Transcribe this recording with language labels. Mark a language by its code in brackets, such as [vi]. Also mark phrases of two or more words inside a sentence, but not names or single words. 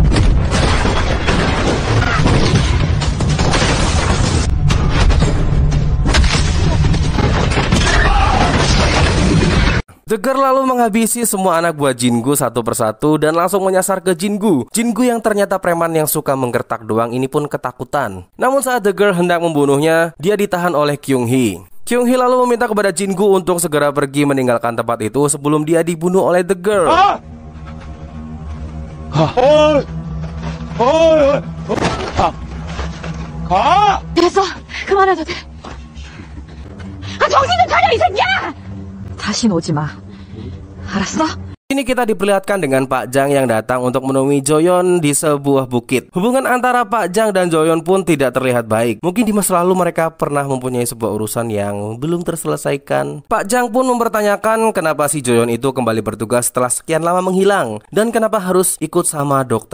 [id] The Girl lalu menghabisi semua anak buah Jin-gu satu persatu dan langsung menyasar ke Jin-gu. Jin-gu yang ternyata preman yang suka menggertak doang ini pun ketakutan. Namun saat The Girl hendak membunuhnya, dia ditahan oleh Kyung Hee. Kyung Hee lalu meminta kepada Jin-gu untuk segera pergi meninggalkan tempat itu sebelum dia dibunuh oleh The Girl. [ko] 됐어. 그만해도 돼. 정신 좀 차려 이 새끼야. 다신 오지 마. 알았어? [id] Ini kita diperlihatkan dengan Pak Jang yang datang untuk menemui Joyon di sebuah bukit. Hubungan antara Pak Jang dan Joyon pun tidak terlihat baik. Mungkin di masa lalu mereka pernah mempunyai sebuah urusan yang belum terselesaikan. Pak Jang pun mempertanyakan kenapa si Joyon itu kembali bertugas setelah sekian lama menghilang, dan kenapa harus ikut sama Dr.